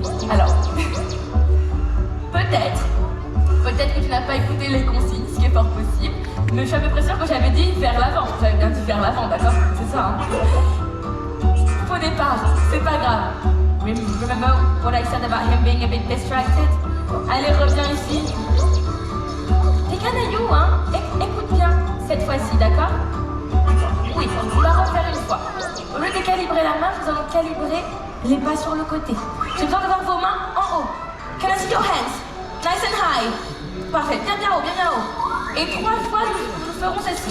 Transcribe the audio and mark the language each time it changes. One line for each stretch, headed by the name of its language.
French: Alors, peut-être que tu n'as pas écouté les consignes, ce qui est fort possible, mais je suis à peu près sûre que j'avais dit vers l'avant. J'avais bien dit vers l'avant, d'accord? C'est ça, hein? Faux départ, c'est pas grave.
English: Remember what I said about him being a bit distracted?
French: Allez, reviens ici. T'es canaillou, hein? Écoute bien, cette fois-ci, d'accord? Oui, on va refaire une fois. Au lieu de calibrer la main, nous allons calibrer les pas sur le côté. J'ai besoin de voir vos mains en haut. Can I see your hands? Nice and high. Parfait, bien haut, bien haut. Et 3 fois, nous ferons ceci.